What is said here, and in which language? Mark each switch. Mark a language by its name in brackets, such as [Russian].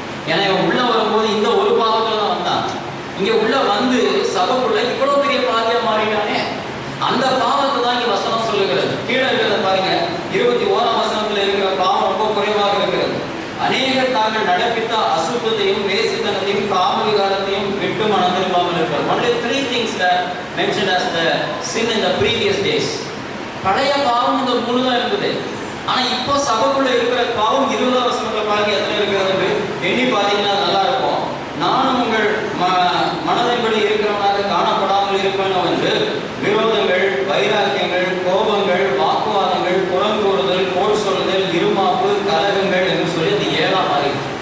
[Tamil] ஏன்னா இவன் உள்ள வரும்போது இந்த ஒரு பாவத்துல தான் வந்தான். இங்க உள்ள வந்து சபைக்குள்ள இவ்வளவு பெரிய பாதியா மாறிட்டானே, அந்த பாவத்தை தான் இங்க வசனம் சொல்லுகிறது. கீழே இருக்கிறத பாருங்க, 21ஆம் வசனத்துல இருக்கிற பாவம் ரொம்ப குறைவாக இருக்கிறது. அநேகர் தாங்கள் நடப்பித்த அசுத்தத்தையும் வேசித்தனத்தையும் காமவிகாரத்தையும் விட்டு மனம் திரும்பாமல் இருக்கிறார். [English] Only 3 things that mentioned as the sin in the previous days. [Tamil] பழைய பாவம் இந்த 3 தான் இருந்தது. ஆனா இப்போ சபைக்குள்ள இருக்கிற பாவம் 20ஆம் வசனத்துல பாருங்க எத்தனை இருக்கிறது எண்ணி பார்த்தீங்கன்னா நல்லா இருக்கும். நானும் உங்கள் மனதின்படி இருக்கிறவனாக காணப்படாமல் இருப்பேன் என்று விரோதங்கள், வைராக்கியங்கள், கோபங்கள், வாக்குவாதங்கள், புறங்கூறுதல், போர் சொல்லுதல், இருமாப்பு, கலகங்கள் என்று சொல்லி அது 7ஆம் அறிவு.